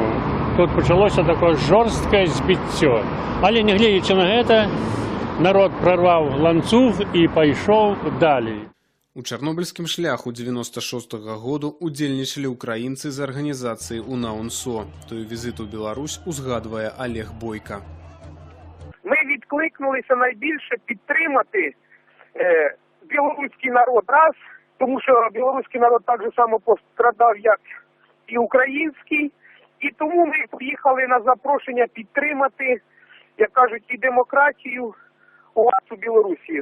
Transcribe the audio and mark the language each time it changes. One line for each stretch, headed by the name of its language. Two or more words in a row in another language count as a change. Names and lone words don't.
Belarusian: Тут пачалося такое жорсткае збіццё. Але не гледзячы на гэта, народ прарваў ланцуг і пайшоў далей. У чарнобыльскім шляху 96-го году удзельнічалі ўкраінцы з арганізацыі УНА-УНСО. Той візит у Беларусь узгадвае Олег Бойко.
Ukrainian: Ми відкликнулися найбільше підтримати білоруський народ раз, тому що білоруський народ так же само пострадав, як і український. І тому ми поїхали на запрошення підтримати, як кажуть, і демократію у вас у Білорусі.